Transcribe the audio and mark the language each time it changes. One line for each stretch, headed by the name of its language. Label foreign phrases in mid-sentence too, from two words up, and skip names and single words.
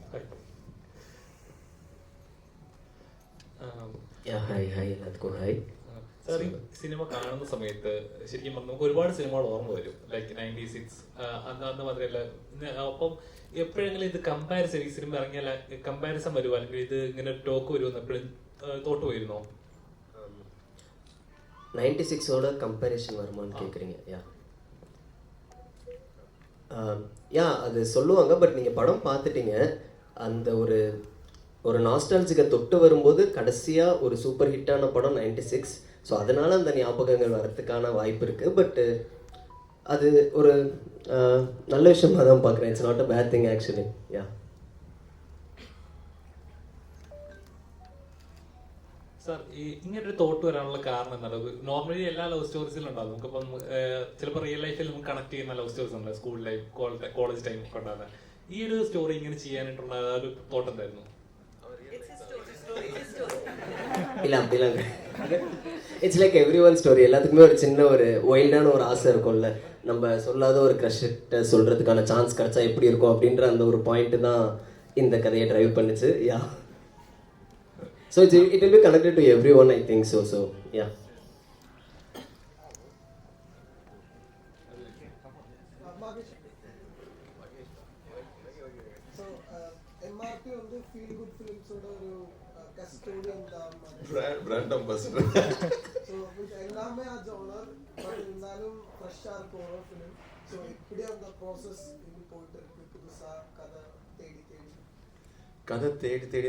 Malayalam: ഹായ് എല്ലാവർക്കും ഹായ്. സാർ, ഈ സിനിമ കാണുന്ന സമയത്ത് ശരിക്കും നമുക്ക് ഒരുപാട് സിനിമകൾ ഓർമ്മ വരും, ലൈക്ക് 96 അന്ന് മാത്രമല്ല. അപ്പം എപ്പോഴെങ്കിലും ഇത് കമ്പാരിസൺ, ഈ സിനിമ ഇറങ്ങിയാൽ കമ്പാരിസൺ വരുമോ, അല്ലെങ്കിൽ ഇത് ഇങ്ങനെ ടോക്ക് വരുമെന്ന് എപ്പോഴും തോട്ട് പോയിരുന്നോ?
Tamil: 96ஓட கம்பேரிஷன் வருமானு கேட்குறீங்க? யா அது சொல்லுவாங்க. பட் நீங்கள் படம் பார்த்துட்டீங்க, அந்த ஒரு நாஸ்டாலஜிக்கை தொட்டு வரும்போது கடைசியாக ஒரு சூப்பர் ஹிட்டான படம் 96. ஸோ அதனால் அந்த ஞாபகங்கள் வரத்துக்கான வாய்ப்பு இருக்குது. பட்டு அது ஒரு நல்ல விஷயமாக தான் பார்க்குறேன்.
English: it's not a bad thing actually. yeah
Malayalam: സാർ, ഈ ഇങ്ങനൊരു തോട്ട് വരാനുള്ള കാരണം എന്താണ്? നോർമലി എല്ലാ
English: love storiesilum
Malayalam: ഉണ്ടാകും. നമുക്കിപ്പം ചിലപ്പോൾ
English: real lifeil
Malayalam: നമുക്ക് കണക്ട് ചെയ്യുന്ന
English: love stories
Malayalam: ഉണ്ട്,
English: school life, college time
Malayalam: ഒക്കെ ഉണ്ടാകുന്നത്. ഈ ഒരു സ്റ്റോറി ഇങ്ങനെ ചെയ്യാനായിട്ടുള്ള ഒരു തോട്ട് എന്തായിരുന്നു?
Tamil: இல்லை அப்படிலாம்
English: it's like every one story.
Tamil: எல்லாத்துக்குமே ஒரு சின்ன ஒரு வைல்டான ஒரு ஆசை இருக்கும்ல, நம்ம சொல்லாத ஒரு க்ரஷ்கிட்ட சொல்கிறதுக்கான சான்ஸ் கிடச்சா எப்படி இருக்கும் அப்படின்ற அந்த ஒரு பாயிண்ட்டு தான் இந்த கதையை ட்ரைவ் பண்ணுச்சு.
English: yeah so it will be connected to every one, I think so yeah.
Tamil: MRP வந்து
English: feel good films
Tamil: ஒரு கஸ்டோடியன் தான்,
English: brand ambassador.
Tamil: ஸோ எல்லாமே ആ ஜோனர், பட் இருந்தாலும் ஃப்ரெஷ்ஷாக இருக்கும் ஒரு ஃபிலிம். ஸோ இப்படி அந்த ப்ராசஸ் இது போயிட்டு இருக்கு, புதுசாக கதை தேடி